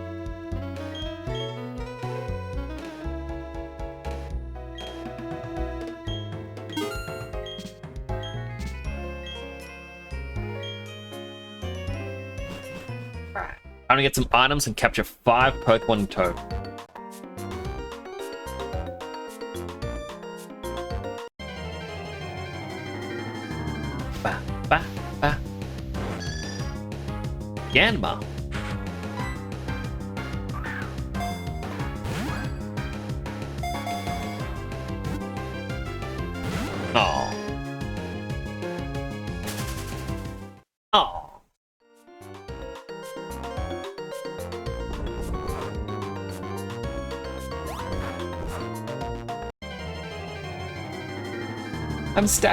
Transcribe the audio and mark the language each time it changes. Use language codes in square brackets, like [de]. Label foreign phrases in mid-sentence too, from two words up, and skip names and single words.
[en] I'm gonna get some items and capture 5 Pokemon in total. Ba, ba, ba. Yanma. Oh. Oh. I'm stuck.